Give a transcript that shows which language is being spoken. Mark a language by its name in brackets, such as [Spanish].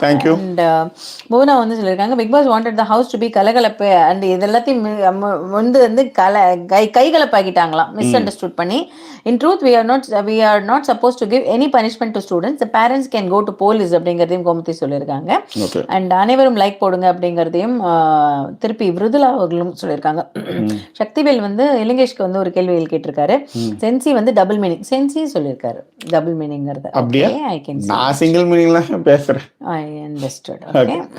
[Tamil] And Bhuvana வந்து சொல்லியிருக்காங்க [English] Bigg Boss wanted the house to be [Tamil] Kalakalappu and இது எல்லாத்தையும் வந்து கைகலப்பாக்கிட்டாங்களாம் மிஸ் அண்டர்ஸ்டுட் பண்ணி. [English] in truth we are not supposed to give any punishment to students, the parents can go to police [Tamil] அப்படிங்கிறதையும் கோமதி சொல்லியிருக்காங்க. And அனைவரும் like போடுங்க அப்படிங்கிறதையும் திருப்பி விருதுலா அவர்களும் சொல்லியிருக்காங்க. சக்திவேல் வந்து இலங்கேஷ்க்கு வந்து ஒரு கேள்விகள் கேட்டிருக்காரு. சென்சி வந்து டபுள் மீனிங் சென்சி சொல்லியிருக்காரு, டபுள் மீனிங்கிறது. [English] I can [Tamil] சிங்கிள் மீனிங்ல பேசுறேன். [English] I understood. Okay.